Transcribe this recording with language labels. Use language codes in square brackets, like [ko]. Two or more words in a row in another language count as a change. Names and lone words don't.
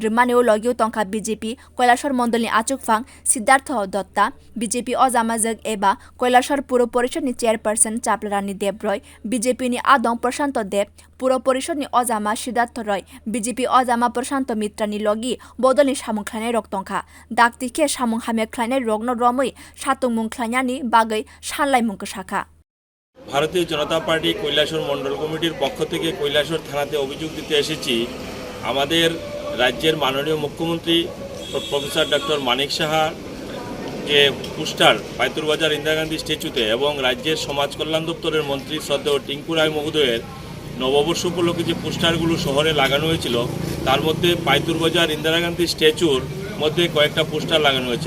[trp] rwmaneo logi tongkha b.j.p Kailasahar mondal ni achukphang Siddhartha Datta b.j.p ojamajak eba Kailasahar puro porishod ni chairperson Chaplarani Debroy b.j.p ni adong Prashanto Deb puro porishod ni ojama Siddhartha Roy b.j.p ojama Prashanto Mitra ni logi bodol ni samwng khlainai rok tongkha daktike samwng hamya khlainai rok no romwi satug mung khlainani bagwi sanlai mung kwsakha। [bn] ভারতীয় জনতা পার্টি কৈলাসহর মন্ডল কমিটির পক্ষ থেকে কৈলাসহর থানাতে অভিযোগ দিতে এসেছি আমাদের রাজ্যের মাননীয় মুখ্যমন্ত্রী প্রফেসর ডক্টর মানিক সাহা যে পোস্টার পাইতুরবাজার ইন্দিরা গান্ধী স্ট্যাচুতে এবং রাজ্যের সমাজ কল্যাণ দপ্তরের মন্ত্রী শ্রদ্ধেয় টিঙ্কু রায় মহোদয়ের নববর্ষ উপলক্ষে যে পোস্টারগুলো শহরে লাগানো হয়েছিল তার মধ্যে পাইতুরবাজার ইন্দিরা গান্ধী স্ট্যাচুর মধ্যে কয়েকটা পোস্টার লাগানো হয়েছে।